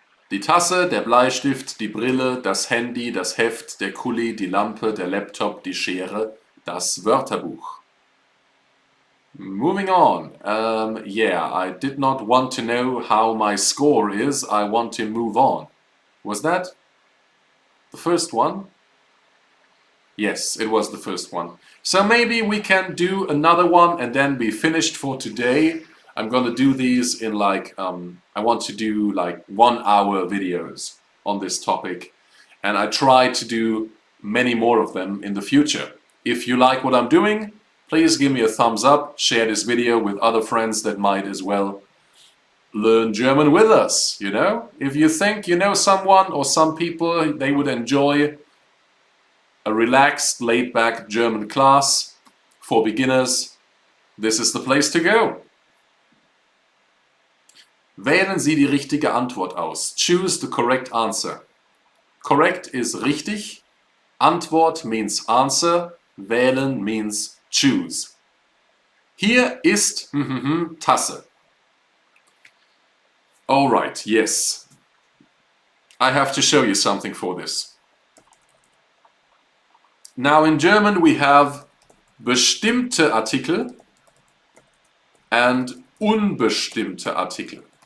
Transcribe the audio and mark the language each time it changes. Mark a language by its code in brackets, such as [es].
[de] Die Tasse, der Bleistift, die Brille, das Handy, das Heft, der Kuli, die Lampe, der Laptop, die Schere, das Wörterbuch. [en] Moving on. Yeah, I did not want to know how my score is. I want to move on. Was that the first one? Yes, it was the first one. So maybe we can do another one and then be finished for today. I'm gonna do these in like, I want to do like 1 hour videos on this topic. And I try to do many more of them in the future. If you like what I'm doing, please give me a thumbs up, share this video with other friends that might as well learn German with us, you know? If you think you know someone or some people, they would enjoy a relaxed, laid-back German class for beginners, this is the place to go. [de] Wählen Sie die richtige Antwort aus. [en] Choose the correct answer. Correct is richtig. Antwort means answer. Wählen means choose. [de] Hier ist Tasse. [en] All right, yes. I have to show you something for this. Now in German we have bestimmte Artikel and unbestimmte Artikel.